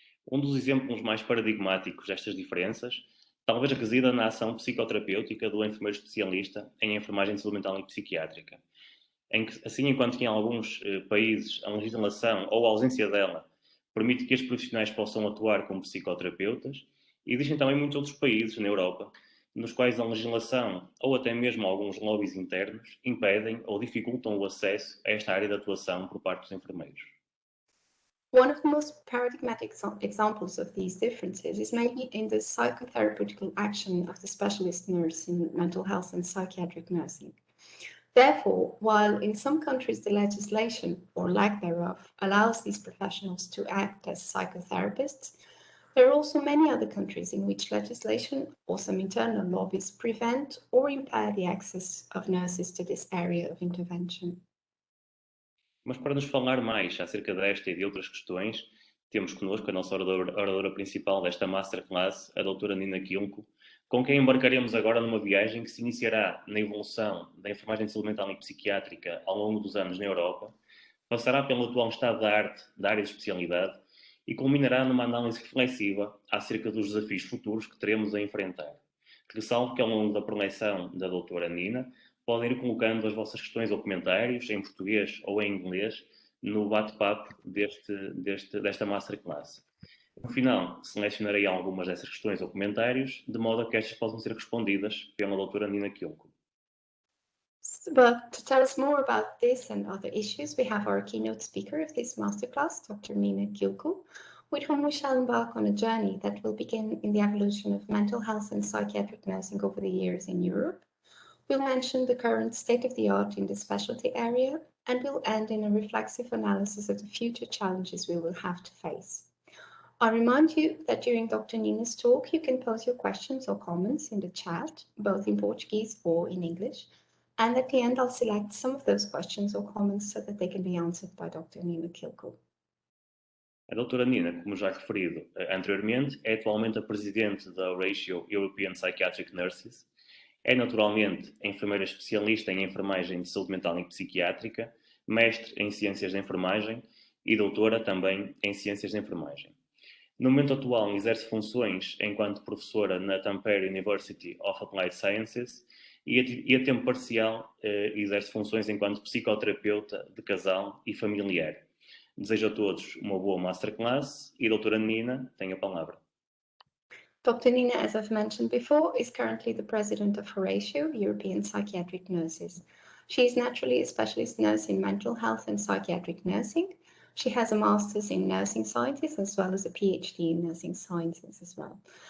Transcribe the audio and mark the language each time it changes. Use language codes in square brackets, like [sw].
[pt] Um dos exemplos mais paradigmáticos destas diferenças talvez resida na ação psicoterapêutica do enfermeiro especialista em enfermagem de saúde mental e psiquiátrica, em que, assim enquanto que em alguns países a legislação ou a ausência dela permite que estes profissionais possam atuar como psicoterapeutas, existem também muitos outros países na Europa nos quais a legislação ou até mesmo alguns lobbies internos impedem ou dificultam o acesso a esta área de atuação por parte dos enfermeiros. [en] One of the most paradigmatic examples of these differences is maybe in the psychotherapeutical action of the specialist nurse in mental health and psychiatric nursing. Therefore, while in some countries the legislation, or lack thereof, allows these professionals to act as psychotherapists, there are also many other countries in which legislation or some internal lobbies prevent or impair the access of nurses to this area of intervention. [pt] Mas para nos falar mais acerca desta e de outras questões, temos connosco a nossa oradora principal desta Masterclass, a doutora Nina Kilko, com quem embarcaremos agora numa viagem que se iniciará na evolução da enfermagem de saúde mental e psiquiátrica ao longo dos anos na Europa, passará pelo atual estado da arte da área de especialidade e culminará numa análise reflexiva acerca dos desafios futuros que teremos a enfrentar. Ressalvo que ao longo da preleção da doutora Nina, podem ir colocando as vossas questões ou comentários em português ou em inglês no bate-papo desta Masterclass. No final, selecionarei algumas dessas questões ou comentários, de modo a que estas possam ser respondidas pela doutora Nina Kilko. [en] But to tell us more about this and other issues, we have our keynote speaker of this masterclass, Dr. Nina Kilko, with whom we shall embark on a journey that will begin in the evolution of mental health and psychiatric nursing over the years in Europe. We'll mention the current state of the art in the specialty area, and we'll end in a reflexive analysis of the future challenges we will have to face. I remind you that during Dr. Nina's talk, you can pose your questions or comments in the chat, both in Portuguese or in English. And at the end, I'll select some of those questions or comments so that they can be answered by Dr. Nina Kilkle. [pt] A doutora Nina, como já referido anteriormente, é atualmente a presidente da Horatio European Psychiatric Nurses. É naturalmente enfermeira especialista em enfermagem de saúde mental e psiquiátrica, mestre em ciências da enfermagem e doutora também em ciências da enfermagem. No momento atual, exerce funções enquanto professora na Tampere University of Applied Sciences e a tempo parcial exerce funções enquanto psicoterapeuta de casal e familiar. Desejo a todos uma boa masterclass e a doutora Nina tem a palavra. [en] Dr. Nina, as I've mentioned before, is currently the president of Horatio, European Psychiatric Nurses. She is naturally a specialist nurse in mental health and psychiatric nursing. She has a master's in nursing sciences as well as a PhD in nursing sciences as well.